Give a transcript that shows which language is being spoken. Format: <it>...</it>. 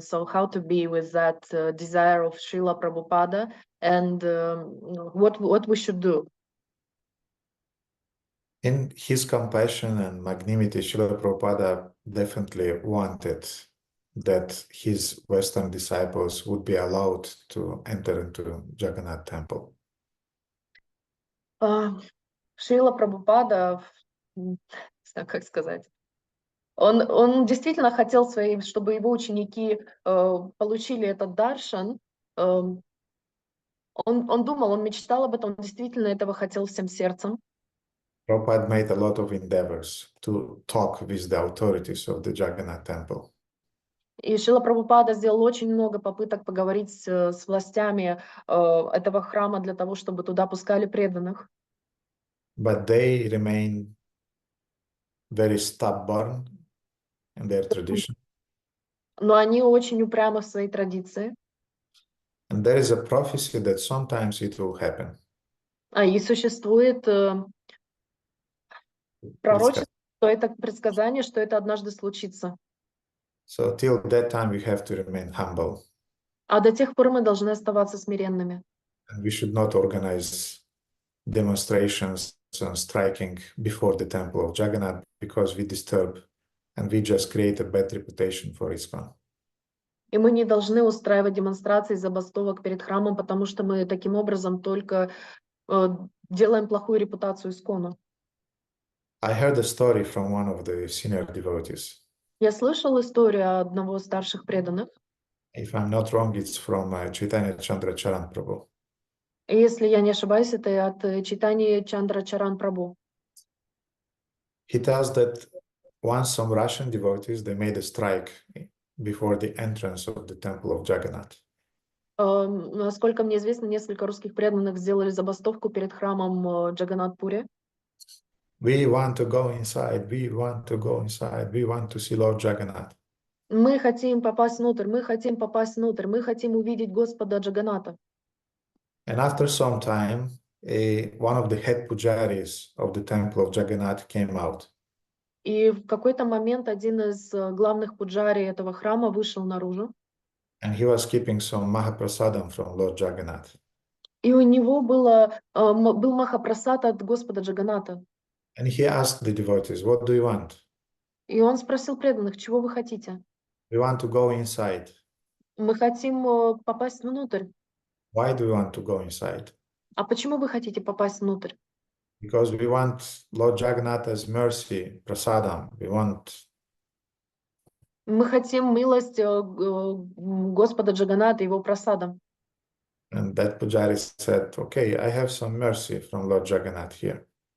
<en>So how to be with that desire of Srila Prabhupada, and what we should do? In his compassion and magnanimity, Srila Prabhupada definitely wanted that his Western disciples would be allowed to enter into Jagannath temple.</en> <ru>Шрила Прабхупада, не знаю, как сказать, он действительно хотел чтобы его ученики получили этот даршан. Он думал, он мечтал об этом, он действительно этого хотел всем сердцем.</ru> <en>Prabhupada made a lot of endeavors to talk with the authorities of the Jagannath temple.</en> <ru>И Шрила Прабхупада сделал очень много попыток поговорить с властями этого храма для того, чтобы туда пускали преданных.</ru> <en>But they remain very stubborn in their tradition.</en> <ru>Но они очень упрямы в своей традиции.</ru> <en>And there is a prophecy that sometimes it will happen.</en> <ru>И существует пророчество, что это предсказание, что это однажды случится.</ru> <en>So till that time we have to remain humble.</en> <ru>А до тех пор мы должны оставаться смиренными.</ru> <en>And we should not organize demonstrations and striking before the temple of Jagannath because we disturb and we just create a bad reputation for ISKCON.</en> <ru>И мы не должны устраивать демонстрации, забастовок перед храмом, потому что мы таким образом только делаем плохую репутацию ISKCON.</ru> <en>I heard a story from one of the senior devotees.</en> <ru>Я слышал историю одного из старших преданных.</ru> <en>If I'm not wrong, it's from Chaitanya Chandra Charan Prabhu.</en> <ru>И если я не ошибаюсь, это от Чайтаньи Чандра Чаран Прабху.</ru> <en>He tells that once some Russian devotees, they made a strike before the entrance of the temple of Jagannath.</en> <ru>Насколько мне известно, несколько русских преданных сделали забастовку перед храмом Джаганнат-Пури.</ru> <en>We want to go inside, we want to go inside, we want to see Lord Jagannath.</en> <ru>Мы хотим попасть внутрь, мы хотим попасть внутрь, мы хотим увидеть Господа Джаганната.</ru> <en>And after some time, one of the head pujaris of the temple of Jagannath came out.</en> <ru>И в какой-то момент один из главных пуджари этого храма вышел наружу.</ru> <en>And he was keeping some Mahaprasadam from Lord Jagannath.</en> <ru>И у него был Махапрасад от Господа Джаганната.</ru> <en>And he asked the devotees, what do you want?</en> <ru>И он спросил преданных, чего вы хотите?</ru> <en>We want to go inside.</en> <ru>Мы хотим попасть внутрь.</ru> <en>Why do you want to go inside?</en> <ru>А почему вы хотите попасть внутрь?</ru> <en>Because we want Lord Jagannath's mercy, prasadam. We want.</en> <ru>Мы хотим милость Господа Джаганната, его прасадом.</ru> <en>And that pujari said, okay, I have some mercy from Lord Jagannath here.</en>